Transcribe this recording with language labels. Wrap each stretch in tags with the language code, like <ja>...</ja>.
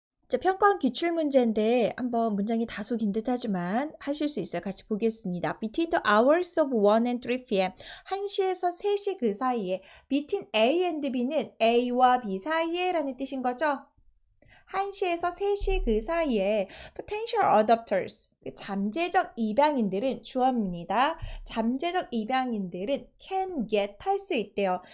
<ko>자, 평가원 기출문제인데 한번 문장이 다소 긴 듯하지만 하실 수 있어요. 같이 보겠습니다.</ko> <en>Between the hours of 1 and 3 p.m.</en> <ko>1시에서 3시 그 사이에 between A and B는 A와 B 사이에 라는 뜻인 거죠. 1시에서 3시 그 사이에 potential adopters, 잠재적 입양인들은 주어입니다. 잠재적 입양인들은 can get, 할 수 있대요.</ko>